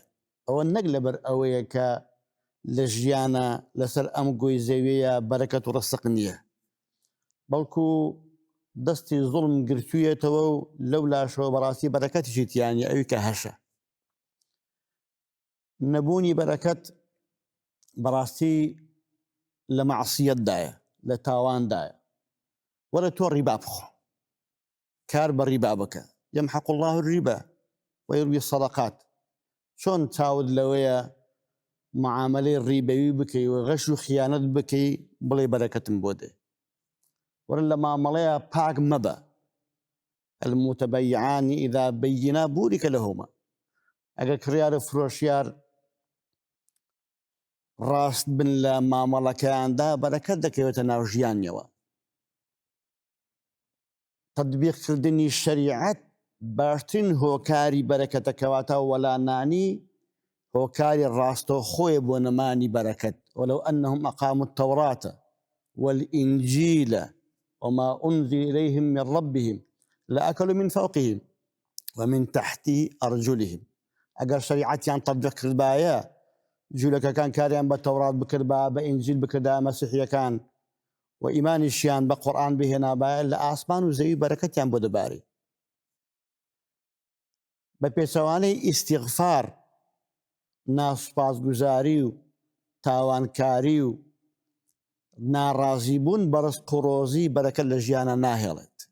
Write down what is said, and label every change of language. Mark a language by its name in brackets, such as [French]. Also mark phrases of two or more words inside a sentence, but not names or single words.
[Central Kurdish] ئەوە نەک لەبەر ئەوەیە کە لە ژیانە لەسەر ئەم گۆی زەویەیە بەرەکەت و ڕەسق نییە، بەڵکو دەستی زوڵم گرتوویەتەوە و لەو لاشەوە بەڕاستی بەرەکەتیشی تیانی ئەوی کە هەشە. نەبوونی بەرەکەت بەڕاستی لە مەعسیەتدایە، لە تاواندایە. وەرە تۆ ڕیبا بخۆ، کار بە ڕیبا بکە، [Arabic] یەمحەق الله الربا ويربي الصدقات. [Central Kurdish] چۆن چاود لەوەیە معاملەی ڕیبەوی بکەی و غەش و خیانەت بکەی بڵێ بەرەکەتم بۆ دێ. وەرە لە مامەڵەیە پاک مەبە. [Arabic] المتبيعان إذا بينا بورك لهما. [Central Kurdish] ئەگەر کڕیار و فرۆشیار ڕاست بن لە مامەڵەکەیاندا بەرەکەت دەکەوێتە ناو ژیانیەوە. تەطبیقکردنی شەریعەت باشترین هۆکاری بەرەکەتە، کەواتە وەلانانی هۆکاری ڕاستەوخۆیە بۆ نەمانی بەرەکەت. [Arabic] وەلەو ئەنەهم ئەقاموا التەوڕاتە والئینجیل وما أنزل إليهم من ربهم لأكلوا من فوقهم ومن تحت أرجلهم. [Central Kurdish] ئەگەر شەریعەتیان تەطبیق کردبایە، جوولەکەکان کاریان بە تەورات بکردبا، بە ئینجیل بکردا، مەسیحیەکان و ئیمانیشیان بە قورئان بهێنابایە، لە ئاسمان و زەوی بەرەکەتیان بۆ دەباری. بە پێچەوانەی ئیستیغفار، ناسوپاسگوزاری و تاوانکاری و ناڕازیبوون بە ڕزق و ڕۆزی بەرەکەت لە ژیانە ناهێڵێت.